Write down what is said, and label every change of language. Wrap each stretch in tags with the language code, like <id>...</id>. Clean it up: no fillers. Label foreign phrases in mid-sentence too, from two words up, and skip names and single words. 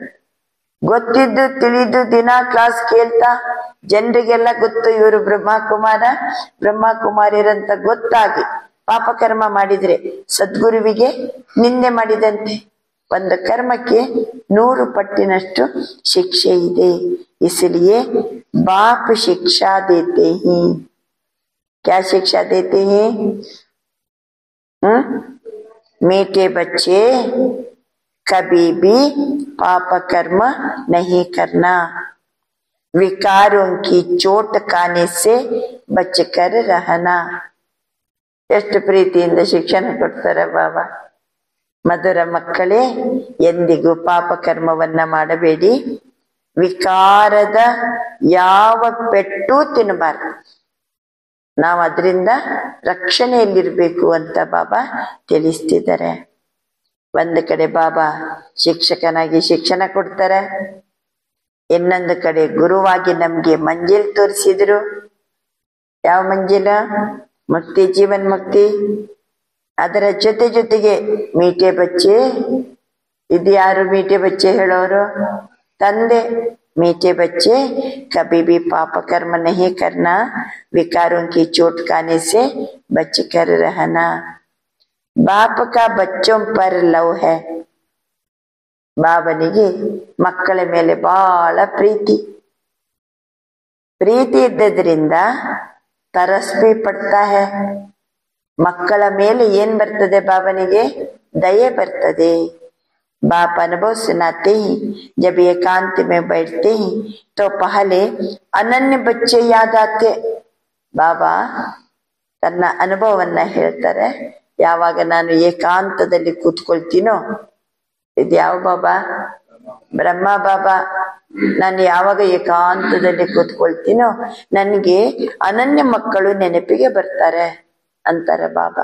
<kn>ಗೊತ್ತಿದ್ದು ತಿಳಿದು ದಿನ ಕ್ಲಾಸ್ ಕೇಳ್ತಾ ಜನರಿಗೆಲ್ಲ ಗೊತ್ತು ಇವರು ಬ್ರಹ್ಮಕುಮಾರಿಯರಂತ ಗೊತ್ತಾಗಿ ಪಾಪ ಕರ್ಮ ಮಾಡಿದ್ರೆ ಸದ್ಗುರುವಿಗೆ ನಿಂದೆ ಮಾಡಿದಂತೆ. ಒಂದು ಕರ್ಮಕ್ಕೆ 100 ಪಟ್ಟಿನಷ್ಟು ಶಿಕ್ಷೆ ಇದೆ.</kn> <hi>इसलिए बाप शिक्षा देते हैं. क्या शिक्षा देते हैं? मीठे बच्चे कभी भी पाप कर्म नहीं करना, विकारों की चोट खाने से बचकर रहना.</hi> <kn>ಎಷ್ಟು ಪ್ರೀತಿಯಿಂದ ಶಿಕ್ಷಣ ಕೊಡ್ತಾರೆ ಬಾಬಾ. ಮಧುರ ಮಕ್ಕಳೇ, ಎಂದಿಗೂ ಪಾಪ ಕರ್ಮವನ್ನ ಮಾಡಬೇಡಿ, ವಿಕಾರದ ಯಾವ ಪೆಟ್ಟು ತಿನ್ನಬಾರ್ದು. ನಾವು ಅದರಿಂದ ರಕ್ಷಣೆಯಲ್ಲಿರ್ಬೇಕು ಅಂತ ಬಾಬಾ ತಿಳಿಸ್ತಿದ್ದಾರೆ. ಒಂದು ಕಡೆ ಬಾಬಾ ಶಿಕ್ಷಕನಾಗಿ ಶಿಕ್ಷಣ ಕೊಡ್ತಾರೆ, ಇನ್ನೊಂದು ಕಡೆ ಗುರುವಾಗಿ ನಮ್ಗೆ ಮಂಜಿಲ್ ತೋರಿಸಿದ್ರು. ಯಾವ ಮಂಜಿಲ? ಮುಕ್ತಿ, ಜೀವನ್ ಮುಕ್ತಿ. ಅದರ ಜೊತೆಗೆ</kn> <hi>मीठे बच्चे,</hi> <kn>ಇದು ಯಾರು</kn> <hi>मीठे बच्चे</hi> <kn>ಹೇಳೋರು? ತಂದೆ.</kn> <hi>मीठे बच्चे कभी भी पाप कर्म नहीं करना, विकारों की चोट खाने से बच कर रहना। बाप का बच्चों पर लव है।</hi> <kn>ಬಾಬನಿಗೆ ಮಕ್ಕಳ ಮೇಲೆ ಬಹಳ ಪ್ರೀತಿ ಇದ್ದದ್ರಿಂದ</kn> <hi>तरस पड़ता है।</hi> <kn>ಮಕ್ಕಳ ಮೇಲೆ ಏನ್ ಬರ್ತದೆ ಬಾಬನಿಗೆ? ದಯೆ ಬರ್ತದೆ।</kn> <hi>बाप अनुभव सुनाते ही जब एकांत में बैठते ही तो पहले अनन्य बच्चे याद आते।</hi> <kn>ಬಾಬಾ ತನ್ನ ಅನುಭವವನ್ನ ಹೇಳ್ತಾರೆ। ಯಾವಾಗ ನಾನು ಏಕಾಂತದಲ್ಲಿ ಕೂತ್ಕೊಳ್ತೀನೋ, ಇದು ಯಾವ ಬಾಬಾ? ಬ್ರಹ್ಮ ಬಾಬಾ। ನಾನು ಯಾವಾಗ ಏಕಾಂತದಲ್ಲಿ ಕೂತ್ಕೊಳ್ತೀನೋ ನನಗೆ ಅನನ್ಯ ಮಕ್ಕಳು ನೆನಪಿಗೆ ಬರ್ತಾರೆ ಅಂತಾರೆ ಬಾಬಾ।</kn>